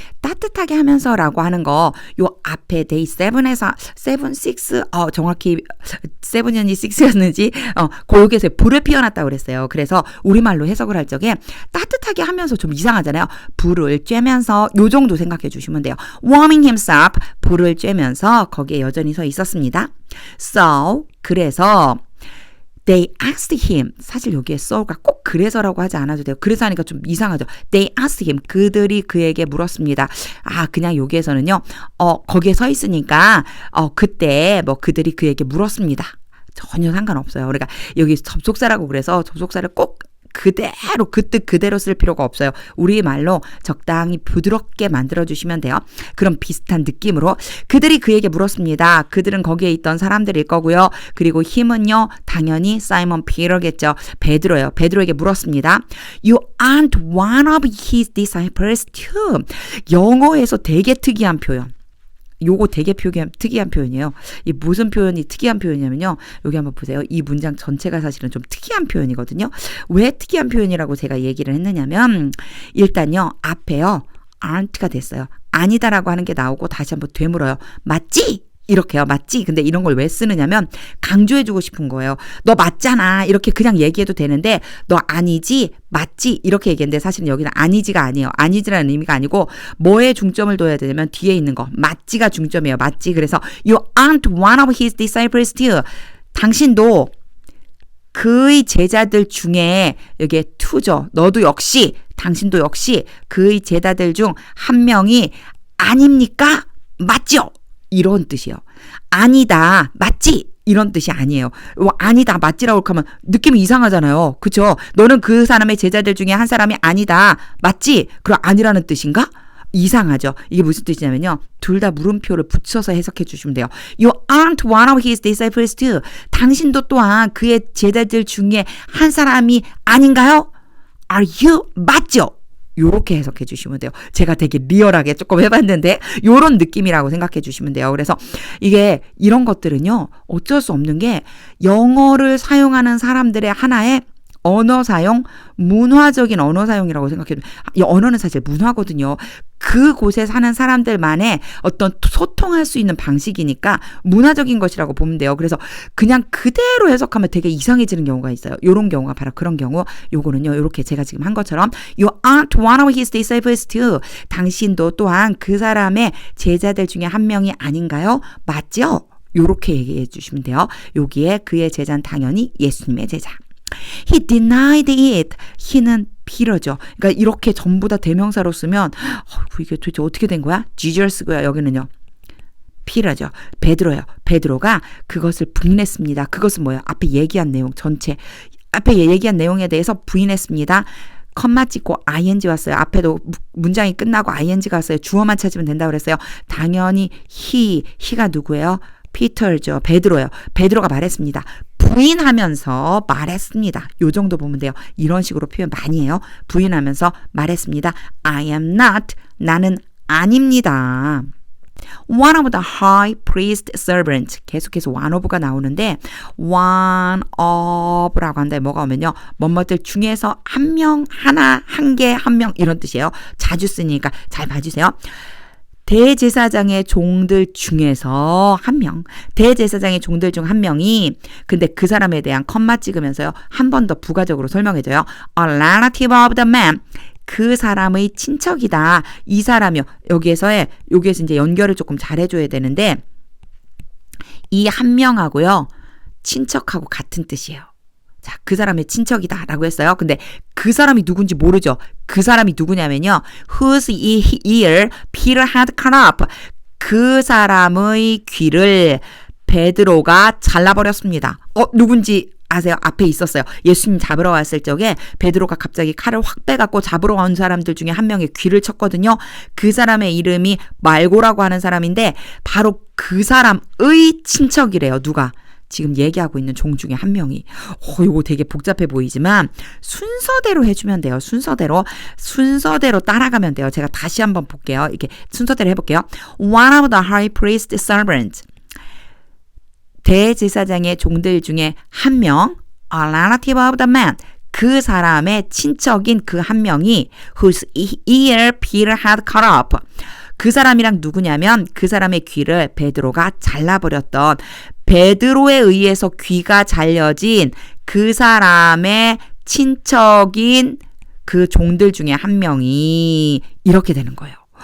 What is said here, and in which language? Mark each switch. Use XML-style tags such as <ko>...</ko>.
<ko>따뜻하게 하면서라고 하는 거 요 앞에 day 7에서 6 정확히 7이었는지 6였는지 고역에서 불을 피워놨다고 그랬어요. 그래서 우리말로 해석을 할 적에 따뜻하게 하면서 좀 이상하잖아요. 불을 쬐면서 요 정도 생각해 주시면 돼요.</ko> <en>warming himself</en> <ko>불을 쬐면서 거기에 여전히 서 있었습니다.</ko> <en>So</en> <ko>그래서</ko> <en>They asked him.</en> <ko>사실 여기에 so가 꼭 그래서라고 하지 않아도 돼요. 그래서 하니까 좀 이상하죠.</ko> <en>They asked him.</en> <ko>그들이 그에게 물었습니다. 그냥 여기에서는요. 거기에 서 있으니까 그때 그들이 그에게 물었습니다. 전혀 상관없어요. 그러니까 여기 접속사라고 그래서 접속사를 꼭 그대로 그 뜻 그대로 쓸 필요가 없어요. 우리말로 적당히 부드럽게 만들어주시면 돼요. 그럼 비슷한 느낌으로 그들이 그에게 물었습니다. 그들은 거기에 있던 사람들일 거고요. 그리고 힘은요. 당연히 사이먼 피터겠죠. 베드로예요. 베드로에게 물었습니다.</ko> <en>You aren't one of his disciples too.</en> <ko>영어에서 되게 특이한 표현. 요거 되게 특이한 표현이에요. 이 무슨 표현이 특이한 표현이냐면요. 여기 한번 보세요. 이 문장 전체가 사실은 좀 특이한 표현이거든요. 왜 특이한 표현이라고 제가 얘기를 했느냐면 일단요. 앞에요. aren't가 됐어요. 아니다라고 하는 게 나오고 다시 한번 되물어요. 맞지? 이렇게요. 맞지? 근데 이런 걸 왜 쓰느냐면 강조해주고 싶은 거예요. 너 맞잖아. 이렇게 그냥 얘기해도 되는데 너 아니지? 맞지? 이렇게 얘기했는데 사실은 여기는 아니지가 아니에요. 아니지라는 의미가 아니고 뭐에 중점을 둬야 되냐면 뒤에 있는 거. 맞지가 중점이에요. 맞지? 그래서</ko> <en>You aren't one of his disciples too.</en> <ko>당신도 그의 제자들 중에 여기에 to죠. 너도 역시 당신도 역시 그의 제자들 중 한 명이 아닙니까? 맞죠? 이런 뜻이요. 아니다, 맞지? 이런 뜻이 아니에요. 아니다, 맞지라고 하면 느낌이 이상하잖아요. 그쵸? 너는 그 사람의 제자들 중에 한 사람이 아니다, 맞지? 그럼 아니라는 뜻인가? 이상하죠. 이게 무슨 뜻이냐면요. 둘 다 물음표를 붙여서 해석해 주시면 돼요.</ko> <en>You aren't one of his disciples too.</en> <ko>당신도 또한 그의 제자들 중에 한 사람이 아닌가요?</ko> <en>Are you?</en> <ko>맞죠? 요렇게 해석해 주시면 돼요. 제가 되게 리얼하게 조금 해봤는데 요런 느낌이라고 생각해 주시면 돼요. 그래서 이게 이런 것들은요. 어쩔 수 없는 게 영어를 사용하는 사람들의 하나의 언어 사용, 문화적인 언어 사용이라고 생각해요. 이 언어는 사실 문화거든요. 그곳에 사는 사람들만의 어떤 소통할 수 있는 방식이니까 문화적인 것이라고 보면 돼요. 그래서 그냥 그대로 해석하면 되게 이상해지는 경우가 있어요. 요런 경우가 바로 그런 경우. 요거는요. 요렇게 제가 지금 한 것처럼</ko> <en>You aren't one of his disciples too.</en> <ko>당신도 또한 그 사람의 제자들 중에 한 명이 아닌가요? 맞죠? 요렇게 얘기해 주시면 돼요. 여기에 그의 제자는 당연히 예수님의 제자.</ko> <en>He denied it. he는 Peter죠.</en> <ko>그러니까 이렇게 전부 다 대명사로 쓰면 이게 도대체 어떻게 된 거야? Jesus고요. 여기는요. Peter죠. 베드로예요. 베드로가 그것을 부인했습니다. 그것은 뭐예요? 앞에 얘기한 내용 전체. 앞에 얘기한 내용에 대해서 부인했습니다. 컴마 찍고 ing 왔어요. 앞에도 문장이 끝나고 ing가 왔어요. 주어만 찾으면 된다고 그랬어요. 당연히 he가 누구예요? 피터죠. 베드로예요. 베드로가 말했습니다. 부인하면서 말했습니다. 요 정도 보면 돼요. 이런 식으로 표현 많이 해요. 부인하면서 말했습니다.</ko> <en>I am not.</en> <ko>나는 아닙니다.</ko> <en>One of the high priest servants.</en> <ko>계속해서 one of가 나오는데 one of라고 한다에 뭐가 오면요. 뭐뭐들 중에서 한 명, 하나, 한 개, 한 명 이런 뜻이에요. 자주 쓰니까 잘 봐주세요. 대제사장의 종들 중에서 한 명, 대제사장의 종들 중 한 명이 근데 그 사람에 대한 컴마 찍으면서요. 한 번 더 부가적으로 설명해줘요.</ko> <en>A relative of the man.</en> <ko>그 사람의 친척이다. 이 사람이요. 여기에서 이제 연결을 조금 잘해줘야 되는데 이 한 명하고요. 친척하고 같은 뜻이에요. 자, 그 사람의 친척이다 라고 했어요. 근데 그 사람이 누군지 모르죠. 그 사람이 누구냐면요.</ko> <en>Whose ear Peter had cut off.</en> <ko>그 사람의 귀를 베드로가 잘라버렸습니다. 누군지 아세요? 앞에 있었어요. 예수님 잡으러 왔을 적에 베드로가 갑자기 칼을 확 빼갖고 잡으러 온 사람들 중에 한 명의 귀를 쳤거든요. 그 사람의 이름이 말고라고 하는 사람인데 바로 그 사람의 친척이래요. 누가? 지금 얘기하고 있는 종 중에 한 명이. 이거 되게 복잡해 보이지만 순서대로 해주면 돼요. 순서대로 따라가면 돼요. 제가 다시 한번 볼게요. 이렇게 순서대로 해볼게요.</ko> <en>One of the high priest servants.</en> <ko>대제사장의 종들 중에 한 명,</ko> <en>a relative of the man,</en> <ko>그 사람의 친척인 그 한 명이</ko> <en>whose ear Peter had cut off.</en> <ko>그 사람이랑 누구냐면 그 사람의 귀를 베드로가 잘라버렸던 베드로에 의해서 귀가 잘려진 그 사람의 친척인 그 종들 중에 한 명이 이렇게 되는 거예요.</ko>